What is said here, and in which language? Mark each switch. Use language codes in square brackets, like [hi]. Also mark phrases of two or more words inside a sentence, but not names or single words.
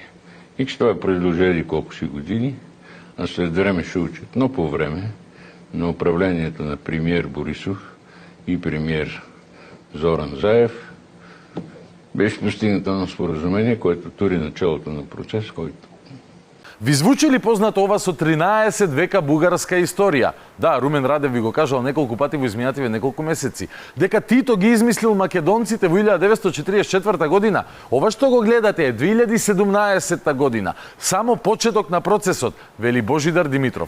[bg] И че това е продължение колко си години, а след време ще учат. Но по време на управлението на премиер Борисов и премиер Зоран Заев беше постигнато на споразумение, което тури началото на процес, който [mk] Ви звучи ли познато ова со 13 века бугарска историја? Да, Румен Радев ви го кажал неколку пати во изминативе неколку месеци. Дека Тито ги измислил македонците во 1944 година. Ова што го гледате е 2017 година. Само почеток на процесот, вели Божидар Димитров.